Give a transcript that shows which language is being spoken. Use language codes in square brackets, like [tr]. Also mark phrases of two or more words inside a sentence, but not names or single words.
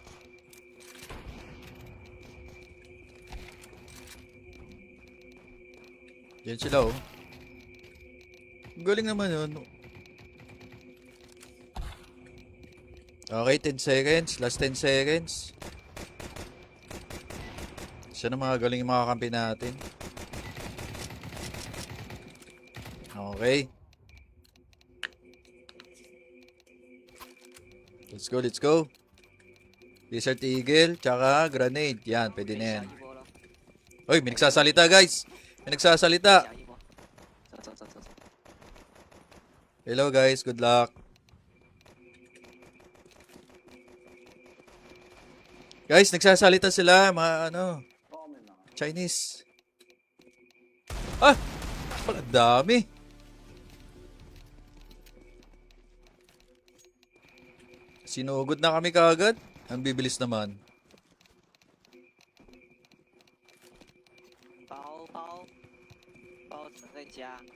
[tl] Yan sila oh. Galing naman yun. Okay, 10 seconds. [en] Last 10 seconds. [tl] Siya na mga galing yung mga kampi natin. Okay. [en] Let's go, let's go. [tl] Desert Eagle, tsaka grenade. Yan, pwede na yan. [zh] 一波了， [tl] Uy, may nagsasalita guys. May nagsasalita. [zh] 下一波，走走走走走， [en] Hello guys, good luck. [tl] Guys, nagsasalita sila, mga ano, Chinese. Ah, pala dami. Sinugod na kami kaagad. Ang bibilis naman. [zh] 包怎么在家？